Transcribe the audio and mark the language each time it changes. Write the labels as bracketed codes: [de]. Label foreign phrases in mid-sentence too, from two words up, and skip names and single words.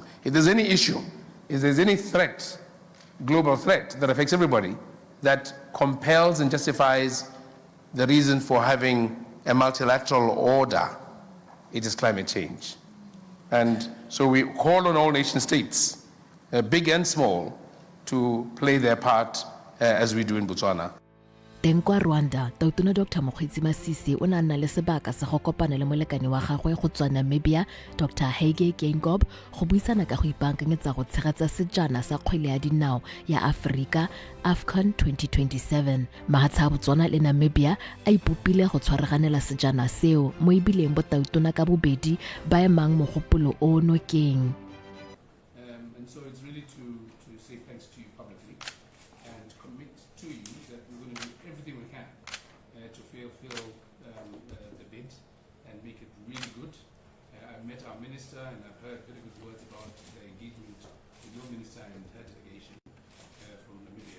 [en] If there's any issue, if there's any threat, global threat that affects everybody, that compels and justifies the reason for having a multilateral order, it is climate change. And so we call on all nation states, big and small, to play their part as we do in Botswana. [tn] Teng kwa Rwanda, Tautona Dr. Mokgweetsi Masisi o ne a nna le sebaka sa go kopana le molekane wa gagwe go tswa Namibia, Dr. Hage Geingob, go buisana ka go ipaakanyetsa go tshegetsa sejana sa kgwele ya dinao ya Aforika, AFCON 2027. Mahatsha a Botswana le Namibia a ipopile go tshwaraganela sejana seo mo ebileng botautona ka bobedi ba emang mogopolo o nokeng. [en] And so it's really to say thanks to you publicly and commit to you that we're going to do everything we can to fulfill the bid and make it really good. I've met our minister and I've heard very good words about the engagement with your minister and her delegation from Namibia.